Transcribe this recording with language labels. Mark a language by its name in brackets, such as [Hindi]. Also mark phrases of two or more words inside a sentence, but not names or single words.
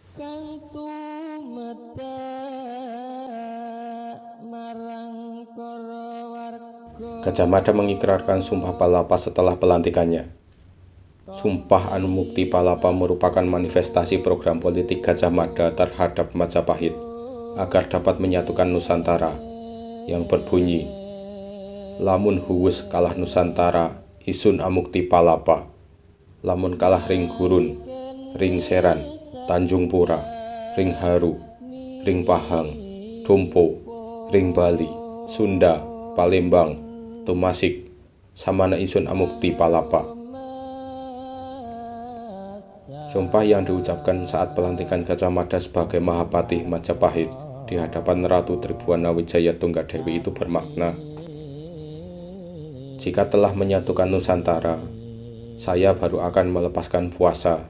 [Indonesian] Gajah Mada mengikrarkan Sumpah Palapa setelah pelantikannya. Sumpah Anumukti Palapa merupakan manifestasi program politik Gajah Mada terhadap Majapahit agar dapat menyatukan Nusantara yang berbunyi, [Kawi] lamun huwus kalah Nusantara, isun amukti palapa, lamun kalah ring gurun, ring seran, Tanjung Pura, ring Haru, ring Pahang, Dompo, ring Bali, Sunda, Palembang, Tumasik, samana isun amukti palapa. [Indonesian] Sumpah yang diucapkan saat pelantikan Gajah Mada sebagai Mahapatih Majapahit di hadapan Ratu Tribhuwana Wijaya Tunggadewi itu bermakna, jika telah menyatukan Nusantara, saya baru akan melepaskan puasa.